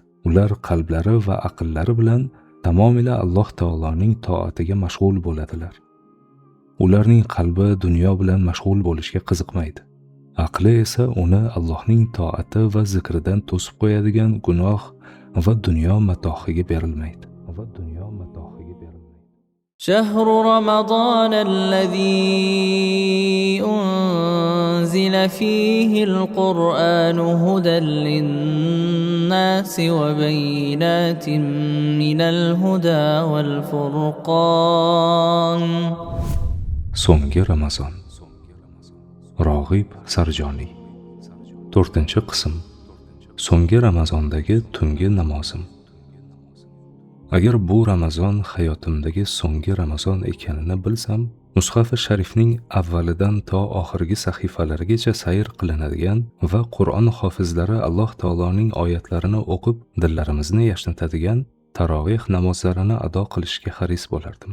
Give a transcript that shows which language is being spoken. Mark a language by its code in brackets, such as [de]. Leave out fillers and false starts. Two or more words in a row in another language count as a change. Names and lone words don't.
[uz] Ular qalblari va aqllari bilan tamomila Alloh taoloning toatiga mashg'ul bo'ladilar. Ularning qalbi dunyo bilan mashg'ul bo'lishga qiziqmaydi. Aqli esa uni Allohning toati va zikridan to'sib qo'yadigan gunoh va dunyo matohiga berilmaydi. [ar] شهر رمضان الذي أنزل فيه القرآن هدى للناس وبينات من الهدى والفرقان. [uz] So'nggi Ramazon. Rog'ib Sarjoniy. 4-qism. So'nggi Ramazondagi tungi namozim. Agar bu Ramazon hayotimdagi so'nggi Ramazon ekanini bilsam, Mushaf-i Sharifning avvalidan to oxirgi sahifalarigacha sayr qilinadigan va Qur'on hofizlari Alloh taoloning oyatlarini o'qib, dillarimizni yashnatadigan taroveh namozlarini ado qilishga haris bo'lardim.